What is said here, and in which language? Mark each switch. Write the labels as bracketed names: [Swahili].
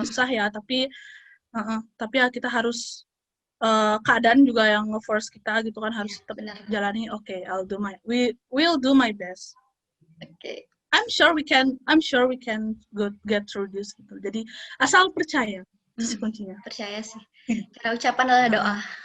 [Indonesian] Susah ya, tapi ya kita harus keadaan juga yang nge-force kita gitu kan, harus tetap jalani. [English] Okay, we'll do my best. Okay. I'm sure we can get through this gitu. [Indonesian] Jadi asal percaya, itu sih kuncinya. Percaya sih. Karena ucapan adalah doa.